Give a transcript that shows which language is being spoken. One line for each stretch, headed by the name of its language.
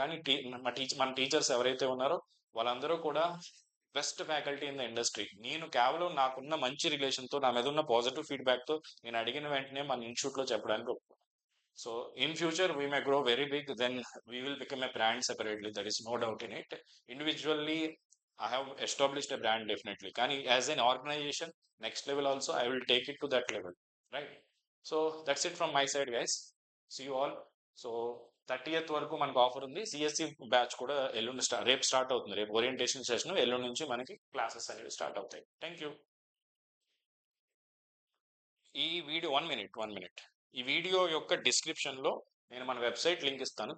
Telugu: కానీ మన టీచర్స్ ఎవరైతే ఉన్నారో వాళ్ళందరూ కూడా
English: Best faculty in the industry.
Telugu: నేను కేవలం నాకున్న మంచి రిలేషన్ తో, నా మీద ఉన్న పాజిటివ్ ఫీడ్బ్యాక్ తో నేను అడిగిన వెంటనే మన ఇన్స్టిట్యూట్ లో చెప్పడానికి ఒప్పుకున్నాను.
English: So in future we may grow very big, then we will become a brand separately, there is no doubt in it. Individually I have established a brand definitely. Kani as an organization, next level also, I will take it to that level. Right. So that's it from my side, guys. See you all.
Telugu: So 30th వరకు మనకు offer ఉంది. CSC batch కూడా ఎల్లుండి రేపు start అవుతుంది. రేపు orientation session, ఎల్లుండి నుంచి మనకి క్లాసెస్ అనేవి స్టార్ట్ అవుతాయి. Thank you. ఈ వీడియో 1 minute. ఈ వీడియో యొక్క డిస్క్రిప్షన్ లో నేను మన వెబ్సైట్ లింక్ ఇస్తాను.